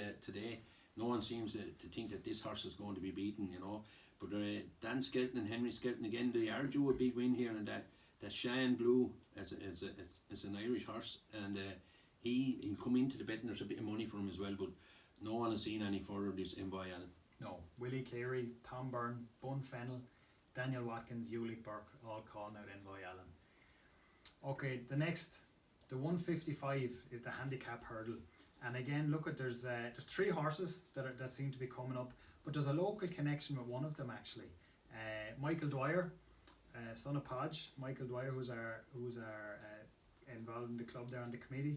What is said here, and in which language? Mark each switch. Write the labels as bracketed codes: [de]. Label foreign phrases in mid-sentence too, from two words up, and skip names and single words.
[en] No one seems to think that this horse is going to be beaten, But Dan Skelton and Henry Skelton again, they are due a big win here, and that Shine Blue as an Irish horse, and he'll come into the betting. There's a bit of money for him as well, but no one has seen any further of this Envoy Allen. No, Willie Cleary, Tom Byrne, Bun Fennell, Daniel Watkins, Ulick Burke, all calling out Envoy Allen. Okay, the 155 is the handicap hurdle, and again, look at there's 3 horses that seem to be coming up, but there's a local connection with one of them actually. Michael Dwyer, son of Podge, Michael Dwyer, who's our involved in the club there on the committee.